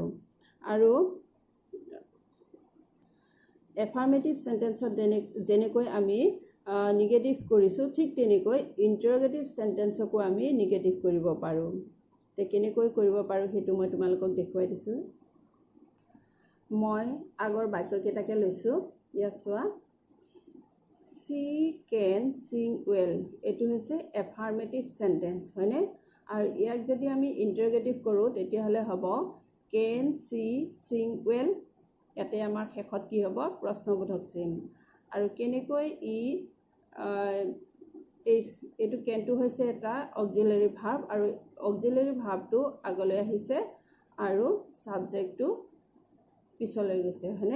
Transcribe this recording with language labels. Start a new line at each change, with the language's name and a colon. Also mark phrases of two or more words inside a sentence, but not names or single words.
Assamese: আৰু
English: affirmative sentence
Assamese: যেনেকৈ আমি নিগেটিভ কৰিছোঁ ঠিক তেনেকৈ
English: interrogative sentence
Assamese: আমি নিগেটিভ কৰিব পাৰোঁ। তে কেনেকৈ কৰিব পাৰোঁ সেইটো মই তোমালোকক দেখুৱাই দিছোঁ। মই আগৰ বাক্যকেইটাকে লৈছোঁ, ইয়াত চোৱা।
English: She can sing well,
Assamese: এইটো হৈছে
English: affirmative sentence,
Assamese: হয়নে? আৰু ইয়াক যদি আমি ইন্টাৰগেটিভ কৰোঁ তেতিয়াহ'লে হ'ব
English: can she sing well,
Assamese: ইয়াতে আমাৰ শেষত কি হ'ব? প্ৰশ্নবোধক চিন। আৰু কেনেকৈ এইটো কেনটো হৈছে এটা
English: auxiliary verb
Assamese: আৰু
English: auxiliary verb
Assamese: আগলৈ আহিছে আৰু সাবজেক্টটো পিছলৈ গৈছে, হয়নে?